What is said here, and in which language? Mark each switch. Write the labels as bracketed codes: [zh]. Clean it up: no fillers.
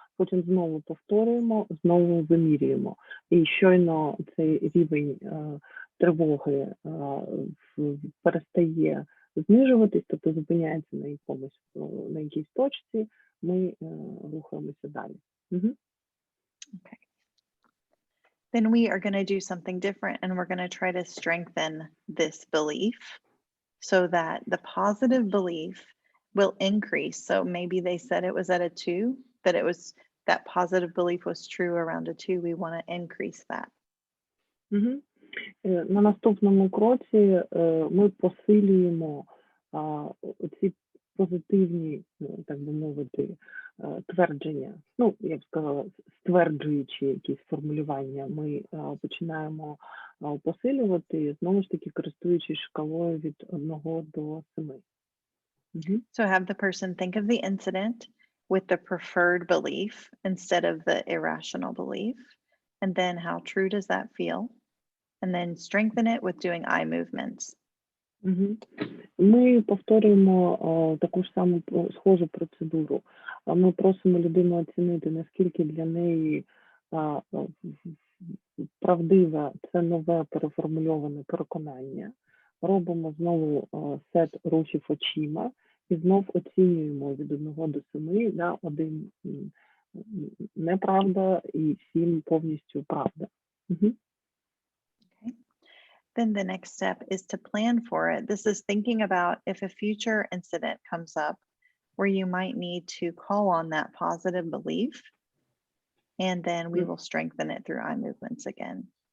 [uk] Потім знову повторюємо, знову вимірюємо. І щойно цей рівень тривоги перестає знижуватись, тобто зупиняється на якійсь точці, ми рухаємося далі. [en] Okay. Then we are going to do something different, and we're going to try to strengthen this belief so that the positive belief will increase. So maybe they said it was at a 2, that positive belief was true around a 2. We want to increase that. [uk] На наступному кроці ми посилюємо ці позитивні, так би мовити, твердження. Ну, я б сказала, стверджуючи якісь формулювання, ми починаємо посилювати, знову ж таки, користуючись шкалою від 1 до 7. [en] So have the person think of the incident with the preferred belief instead of the irrational belief. And then how true does that feel? And then strengthen it with doing eye movements. [uk] Ми повторюємо таку ж саму схожу процедуру. Ми просимо людину оцінити, наскільки для неї правдиве це нове переформульоване переконання. Робимо знову сет рухів очима і знов оцінюємо від 1 до 7, да, 1 неправда і 7 повністю правда. [en] Then the next step is to plan for it. This is thinking about if a future incident comes up where you might need to call on that positive belief, and then we will strengthen it through eye movements again.